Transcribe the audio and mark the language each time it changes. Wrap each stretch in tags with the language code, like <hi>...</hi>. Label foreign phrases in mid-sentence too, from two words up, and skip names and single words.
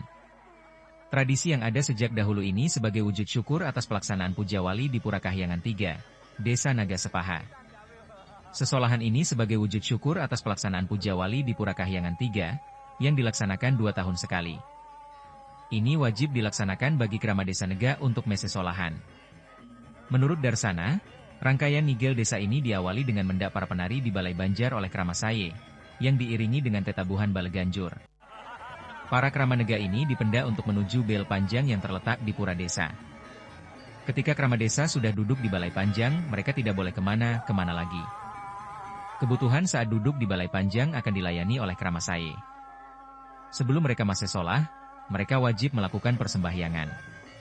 <id>Tradisi yang ada sejak dahulu ini sebagai wujud syukur atas pelaksanaan Puja Wali di Pura Kahyangan 3, Desa Nagasepaha. Sesolahan ini sebagai wujud syukur atas pelaksanaan Puja Wali di Pura Kahyangan 3, yang dilaksanakan 2 tahun sekali. Ini wajib dilaksanakan bagi krama desa negak untuk mese solahan. Menurut Darsana, rangkaian ngigel desa ini diawali dengan mendak para penari di Balai Banjar oleh Krama Saye, yang diiringi dengan tetabuhan Baleganjur. Para krama negak ini dipenda untuk menuju bel panjang yang terletak di pura desa. Ketika krama desa sudah duduk di Balai Panjang, mereka tidak boleh kemana lagi. Kebutuhan saat duduk di Balai Panjang akan dilayani oleh Krama Saye. Sebelum mereka mase solah, mereka wajib melakukan persembahyangan.</id>